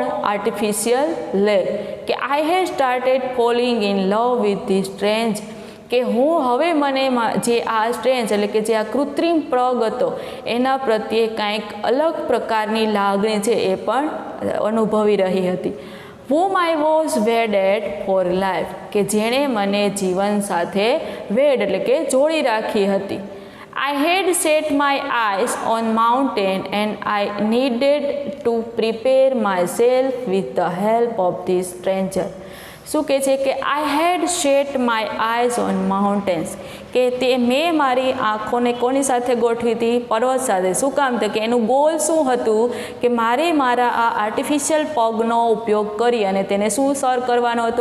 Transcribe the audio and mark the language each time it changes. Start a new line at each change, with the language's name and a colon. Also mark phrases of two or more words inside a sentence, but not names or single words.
English: artificial leg.
Gujarati: કે
English: I had started falling in love with this strange,
Gujarati: કે હું હવે મને જે આ સ્ટ્રેન્જ એટલે કે જે આ કૃત્રિમ પગ હતો એના પ્રત્યે કાંઈક અલગ પ્રકારની લાગણી છે એ પણ અનુભવી રહી હતી.
English: whom I was wedded for life,
Gujarati: કે જેણે મને જીવન સાથે એટલે કે જોડી રાખી હતી.
English: I had set my eyes on mountain and I needed to prepare myself with the help of this stranger.
Gujarati: શું કહે છે કે
English: I had set my eyes on mountains,
Gujarati: કે મેં મારી આંખોને કોની સાથે ગોઠવી હતી? પર્વત સાથે. શું કામ? તો કે એનું ગોલ શું હતું કે મારે મારા આ આર્ટિફિશિયલ પગનો ઉપયોગ કરી અને તેને શું સર કરવાનો હતો?